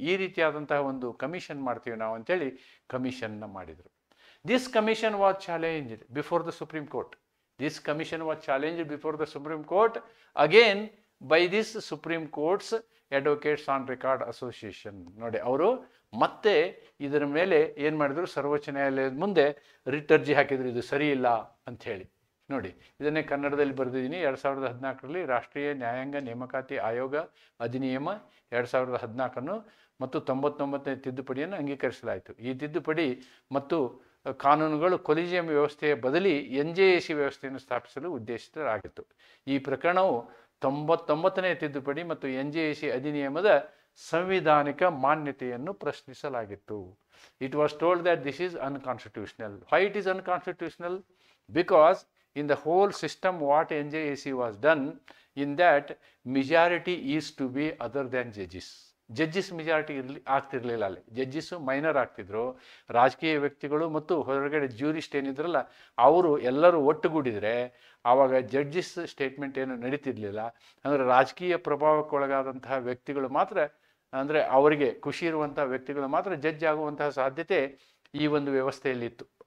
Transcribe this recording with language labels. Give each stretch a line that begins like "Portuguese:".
Kannada: ಈ ರೀತಿಯಾದಂತಹ ಒಂದು ಕಮಿಷನ್ ಮಾಡ್ತೀವಿ ನಾವು ಅಂತೇಳಿ ಕಮಿಷನ್ನ ಮಾಡಿದರು.
English: This commission was challenged before the Supreme Court. This commission was challenged before the Supreme Court again by this Supreme Court's Advocates on Record Association.
Kannada: ನೋಡಿ, ಅವರು ಮತ್ತೆ ಇದರ ಮೇಲೆ ಏನು ಮಾಡಿದ್ರು, ಸರ್ವೋಚ್ಚ ನ್ಯಾಯಾಲಯದ ಮುಂದೆ ರಿಟ್ ಅರ್ಜಿ ಹಾಕಿದ್ರು, ಇದು ಸರಿ ಇಲ್ಲ ಅಂತ ಹೇಳಿ. ನೋಡಿ, ಇದನ್ನೇ ಕನ್ನಡದಲ್ಲಿ ಬರೆದಿದ್ದೀನಿ. 2014ರಲ್ಲಿ ರಾಷ್ಟ್ರೀಯ ನ್ಯಾಯಾಂಗ ನೇಮಕಾತಿ ಆಯೋಗ ಅಧಿನಿಯಮ 2014 ಮತ್ತು 99ನೇ ತಿದ್ದುಪಡಿಯನ್ನು ಅಂಗೀಕರಿಸಲಾಯಿತು. ಈ ತಿದ್ದುಪಡಿ ಮತ್ತು ಕಾನೂನುಗಳು ಕೊಲಿಜಿಯಂ ವ್ಯವಸ್ಥೆಯ ಬದಲಿ NJAC ವ್ಯವಸ್ಥೆಯನ್ನು ಸ್ಥಾಪಿಸಲು ಉದ್ದೇಶಿತರಾಗಿತ್ತು. ಈ ಪ್ರಕರಣವು 99ನೇ ತಿದ್ದುಪಡಿ ಮತ್ತು NJAC ಅಧಿನಿಯಮದ ಸಂವಿಧಾನಿಕ ಮಾನ್ಯತೆಯನ್ನು ಪ್ರಶ್ನಿಸಲಾಗಿತ್ತು.
English: It was told that this is unconstitutional. Why it is unconstitutional? Because in the whole system what NJAC was done, in that majority is to be other than judges.
Kannada: ಜಡ್ಜಿಸ್ majority ಆಗ್ತಿರ್ಲಿಲ್ಲ. ಅಲ್ಲಿ ಜಡ್ಜಿಸು minor ಆಗ್ತಿದ್ರು. ರಾಜಕೀಯ ವ್ಯಕ್ತಿಗಳು ಮತ್ತು ಹೊರಗಡೆ ಜ್ಯೂರಿಸ್ಟ್ ಏನಿದ್ರಲ್ಲ ಅವರು ಎಲ್ಲರೂ ಒಟ್ಟುಗೂಡಿದರೆ ಆವಾಗ ಜಡ್ಜಿಸ್ statement ಏನು ನಡೀತಿರ್ಲಿಲ್ಲ. ಅಂದರೆ ರಾಜಕೀಯ ಪ್ರಭಾವಕ್ಕೊಳಗಾದಂತಹ ವ್ಯಕ್ತಿಗಳು ಮಾತ್ರ, ಅಂದರೆ ಅವರಿಗೆ ಖುಷಿ ಇರುವಂತಹ ವ್ಯಕ್ತಿಗಳು ಮಾತ್ರ ಜಡ್ಜ್ ಆಗುವಂತಹ ಸಾಧ್ಯತೆ ಈ ಒಂದು ವ್ಯವಸ್ಥೆಯಲ್ಲಿತ್ತು.